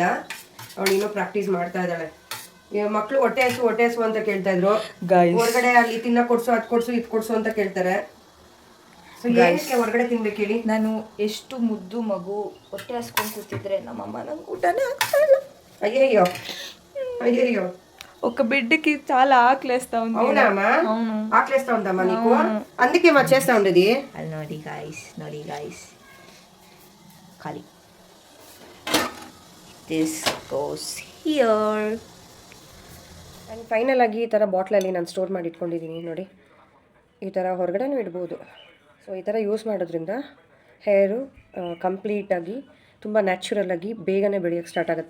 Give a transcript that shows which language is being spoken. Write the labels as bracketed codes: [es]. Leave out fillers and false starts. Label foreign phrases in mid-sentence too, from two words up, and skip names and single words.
[kn] ಅವಳು ಇನ್ನೂ ಪ್ರಾಕ್ಟೀಸ್ ಮಾಡ್ತಾ ಇದ್ದಾಳೆ. ಮಕ್ಕಳು ಹೊಟ್ಟೆ ಹಸು ಅಂತ ಕೇಳ್ತಾ ಇದ್ರು. ಹೊರಗಡೆ ಅಲ್ಲಿ ತಿನ್ನ ಕೊಡ್ಸು, ಅದು ಕೊಡ್ಸು, ಇದು ಕೊಡ್ಸು ಅಂತ ಕೇಳ್ತಾರೆ. ಸೊ ಏನಕ್ಕೆ ಹೊರಗಡೆ ತಿನ್ಬೇಕು ಹೇಳಿ? ನಾನು ಎಷ್ಟು ಮುದ್ದು ಮಗು ಹೊಟ್ಟೆ ಹಸ್ಕೊಂಡು ಕೂತಿದ್ರೆ ನಮ್ಮಮ್ಮ ನಂಗೆ ಊಟನೇ ಆಗ್ತಾಯಿಲ್ಲ. ಅಯ್ಯಯ್ಯೋ [te] ఒక బిడ్డకి చాలా ఆకలేస్తా ఉంది. అవునా అమ్మా? ఆకలేస్తా ఉందమ్మా నీకు? అందుకే మా చేస్తా ఉండేది. [kn] అది ನೋಡಿ ಗೈಸ್ ಖಾಲಿ. [en] This goes here. [kn] ಆ್ಯಂಡ್ ಫೈನಲ್ ಆಗಿ ಈ ಥರ ಬಾಟ್ಲಲ್ಲಿ ನಾನು ಸ್ಟೋರ್ ಮಾಡಿ ಇಟ್ಕೊಂಡಿದ್ದೀನಿ ನೋಡಿ. ಈ ಥರ ಹೊರಗಡೆನೂ ಇಡ್ಬೋದು. ಸೊ ಈ ಥರ ಯೂಸ್ ಮಾಡೋದ್ರಿಂದ ಹೇರು ಕಂಪ್ಲೀಟಾಗಿ ತುಂಬ ನ್ಯಾಚುರಲಾಗಿ ಬೇಗನೆ ಬೆಳೆಯೋಕ್ಕೆ ಸ್ಟಾರ್ಟ್ ಆಗುತ್ತೆ.